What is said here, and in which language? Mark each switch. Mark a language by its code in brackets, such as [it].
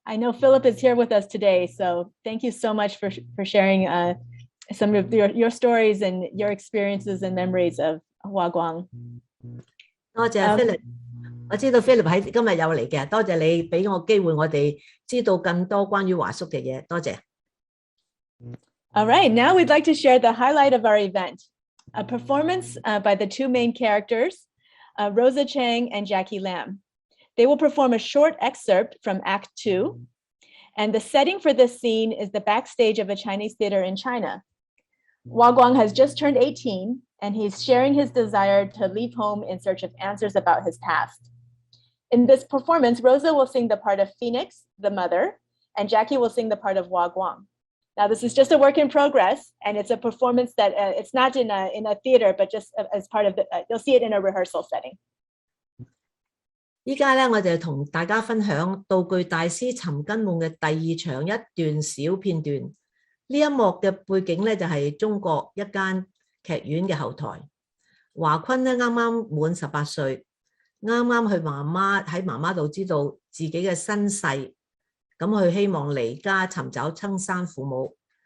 [en] I know Philip is here with us today, so thank you so much for sharing some of your stories and your experiences and memories of Wah Kwan. [yue] 多謝 Philip，我知道 Philip 喺今日有嚟嘅，多謝你俾我機會，我哋知道更多關於華叔嘅嘢，多謝。 [en] All right, now we'd like to share the highlight of our event, a performance by the two main characters, Rosa Chang and Jackie Lam. They will perform a short excerpt from Act 2, and the setting for this scene is the backstage of a Chinese theater in China. Wah Kwan has just turned 18, and he's sharing his desire to leave home in search of answers about his past. In this performance, Rosa will sing the part of Phoenix, the mother, and Jackie will sing the part of Wah Kwan. Now, this is just a work in progress, and it's a performance that it's not in a theater, but just as part of you'll see it in a rehearsal setting. [yue] 依家咧，我就同大家分享道具大師尋根夢嘅第二場一段小片段。呢一幕嘅背景咧就係中國一間劇院嘅後台。華坤咧啱啱滿18歲，啱啱去喺媽媽度知道自己嘅身世，咁佢希望離家尋找親生父母。